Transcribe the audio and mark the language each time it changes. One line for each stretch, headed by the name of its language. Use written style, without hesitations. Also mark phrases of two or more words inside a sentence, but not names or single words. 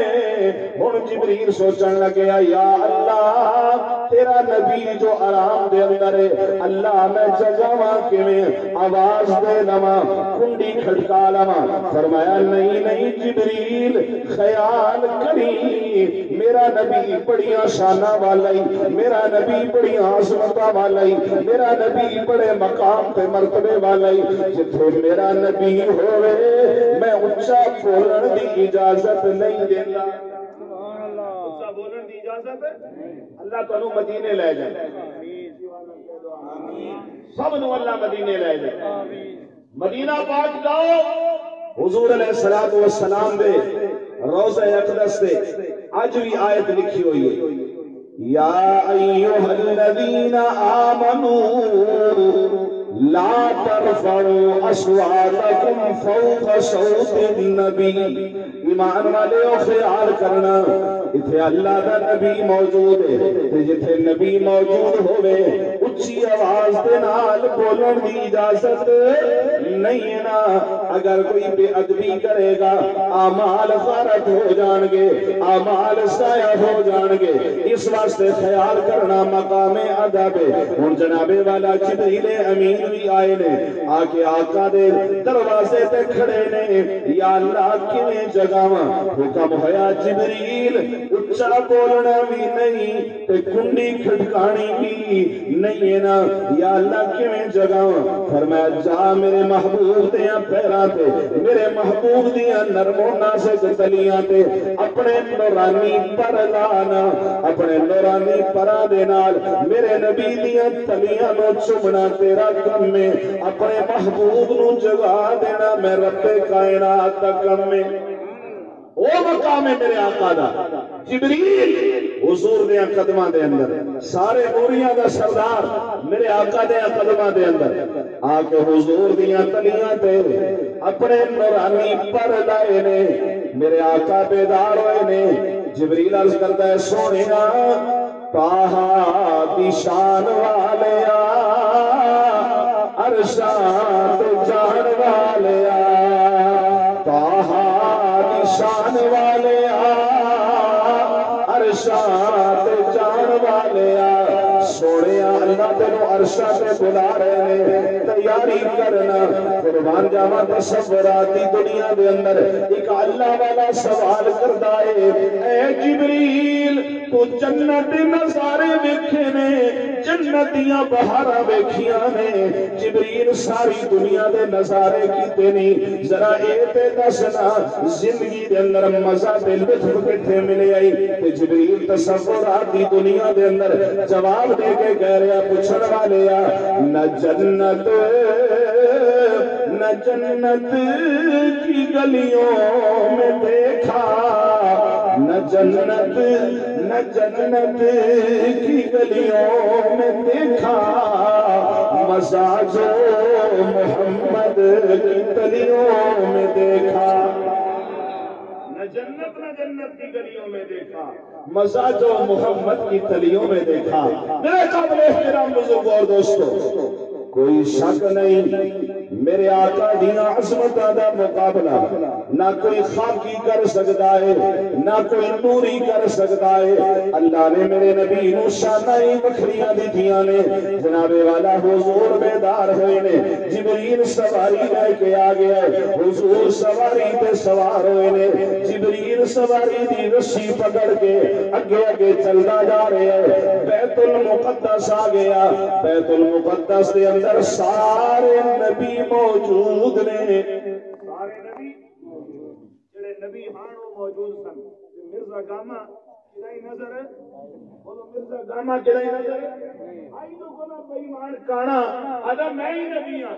Punjabi: ہن جبریل سوچن لگے یا اللہ تیرا نبی جو آرام دے اندر ہے، اللہ میں جگاواں کیویں، آواز دے لواں، کنڈی کھٹکا لواں۔ فرمایا نہیں جبریل خیال کری میرا نبی بڑیاں شاناں والا ہی، میرا نبی بڑیاں عظمتاں والا ہی، میرا نبی بڑے مقام تے مرتبے والا ہی۔ جتھے میرا نبی ہوئے میں اچھا بولن دی اجازت نہیں دینا۔ اچھا بولن دی اجازت اللہ تانوں مدینے لے جائے، سب نو اللہ مدینے لے جائے۔ مدینہ پاک جاؤ، حضور علیہ السلام دے روضہ اقدس دے آج بھی آیت لکھی ہوئی ہے،
Arabic: یا ایھا الذین آمنوا لا ترفعوا اصواتکم فوق صوت النبی۔
Punjabi: ایمان والے او خیال کرنا اتھے اللہ دا نبی موجود ہے، تے جتھے نبی موجود ہوئے اچھی آواز دے نال بولن دی اجازت نہیں ہے نا۔ اگر کوئی بے ادبی کرے گا اعمال غارت ہو جان گے، اعمال ضائع ہو جان گے۔ اس واسطے خیال کرنا مقام ادب ہے۔ ہن جناب والا جبریل امین بھی آئے نے، آ کے آقا دے دروازے تے کھڑے نے۔ یا اللہ کیویں جگاواں؟ حکم ہویا جبریل اچھا بولنا بھی نہیں تے کنڈی کھٹکانی بھی نہیں ہے نا۔ یا اللہ کیویں جگاواں؟ فرمایا جا میرے محبوب دیاں پیراں تے، میرے محبوب دیاں نرم و نازک تلیاں تے اپنے نورانی پر لانا، اپنے نورانی پراں دے نال میرے نبی دیاں تلیاں نو چومنا تیرا کم ہے، اپنے محبوب نو جگا دینا میں رب کائنات دا کم ہے۔ او مقام ہے میرے آقا دا۔ جبریل حضور دے قدماں دے اندر، سارے نوریاں دا سردار میرے آقا دے قدماں دے اندر آ کے حضور دیاں تلیاں تے اپنے نورانی پر لائے نے۔ میرے آقا بیدار ہوئے نے۔ جبریل
Urdu: عرض کرتا ہے
Punjabi: سونیا طٰہٰ دی شان والیا، عرشاں تے جان والیا، طٰہٰ دی شان والیا، عرشاں تے جان والیا۔ سونیا اللہ تینوں عرشاں تے بلا رہے ہیں، تیاری کرنا۔ قربان جاواں تصوراتی دنیا دے اندر ایک اللہ والا سوال کردا ہے، اے جبریل تو جنت نظارے ویکھے نے، جنت دیاں بہاراں ویکھیاں نے، جبریل ساری دنیا دے نظارے کیتے نہیں، ذرا اے تے دسنا زندگی دے اندر مزہ تے لطف کتھے ملے آئی؟ تے جبریل تصوراتی دنیا دے اندر جواب دے کے کہہ رہا پوچھن والے
Urdu: نہ جنت کی گلیوں میں دیکھا، نہ جنت کی گلیوں میں دیکھا، مزہ جو محمد کی تلیوں میں دیکھا۔ نہ جنت کی گلیوں میں دیکھا، مزہ جو محمد کی تلیوں میں دیکھا۔ میرے قابل احترام بزرگ اور دوستو، کوئی شک نہیں
Punjabi: میرے آقا دیاں عظمتاں دا مقابلہ نہ کوئی خاکی کر سکتا ہے نہ کوئی نوری کر سکتا ہے۔ اللہ نے میرے نبی نو شاناں وکھریاں دتیاں نے۔ جناب والا حضور بیدار ہوئے نے، جبریل سواری لے کے آ گیا، حضور سواری تے سوار ہوئے نے، جبریل سواری دی رسی پکڑ کے اگے اگے چلدا جا رہے ہیں۔ بیت المقدس آ گیا، بیت المقدس دے اندر سارے نبی موجود نے، سارے نبی جڑے نبی ہاں موجود سن۔ مرزا گاما کدائی نظر ہے، بولو مرزا گاما کدائی نظر ہے، آئی تو کونا بے ایمان کانا آدھا میں ہی نبی ہاں۔